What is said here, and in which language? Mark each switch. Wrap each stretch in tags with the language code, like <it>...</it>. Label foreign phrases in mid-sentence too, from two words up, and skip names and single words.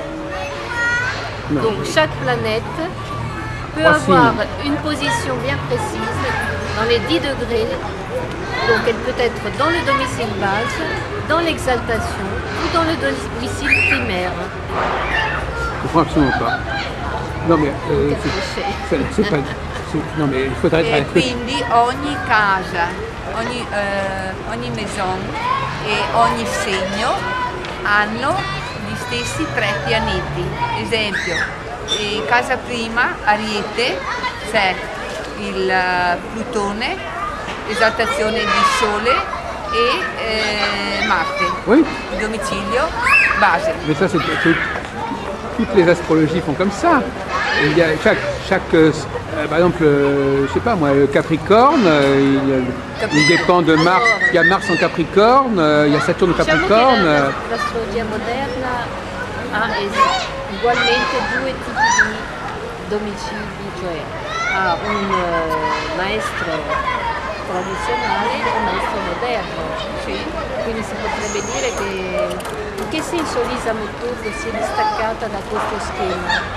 <fr>Donc chaque planète peut avoir une position bien précise dans les 10 degrés. Donc elle peut être dans le domicile base, dans l'exaltation ou dans le domicile primaire. Je ne comprends absolument pas. Non mais c'est pas...</fr> <it>No, ma</it> <fr>il faudrait</fr> <it>e quindi ogni casa, ogni maison e ogni segno hanno gli stessi 3 pianeti. Esempio, casa prima, Ariete, c'è il Plutone, esaltazione di Sole e Marte.</it> <fr>Oui.</fr> <it>Il domicilio base.</it> <fr>Mais ça, toutes les astrologies font comme ça. Il y a par exemple, je sais pas moi, le Capricorne, il dépend de Mars. Il y a Mars en Capricorne, il y a Saturne en Capricorne.</fr> <it>L'astrologia moderna ha ugualmente 2 tipi di domicili, cioè ha un maestro tradizionale e un maestro moderno. Sì. Quindi si potrebbe dire che in che senso Lisa Morpurgo si è distaccata da questo schema?</it>